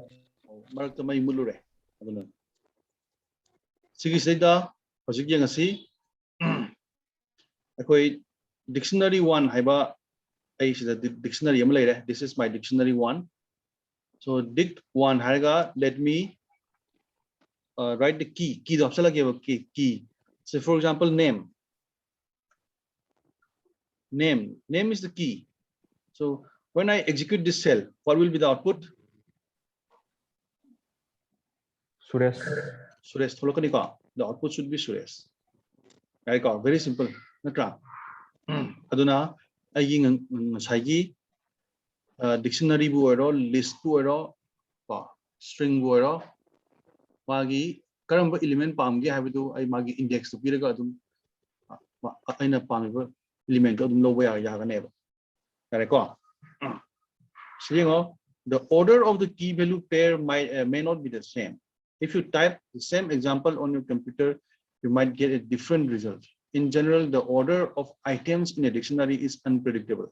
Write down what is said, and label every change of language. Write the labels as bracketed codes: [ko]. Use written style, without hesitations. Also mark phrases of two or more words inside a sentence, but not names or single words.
[mni] Marakta may mulure. Sige sayda hojik yang asi akoi dictionary 1 haiba ai sida dictionary am leire. [en] This is my dictionary 1. So dict 1 haiga let me write the key the option lagi key. So for example name is the key. So when I execute this cell, what will be the output? Suresh. The output should be Suresh. Right? Very simple. [mni] Aduna ayi dictionary bu ero list bu ero string bu ero magi karamba element pamge habidu ai magi index to piraga adum aina pamiba element adum loba ya ganeba. [en] The order of the key value pair may not be the same. If you type the same example on your computer, you might get a different result. In general, the order of items in a dictionary is unpredictable.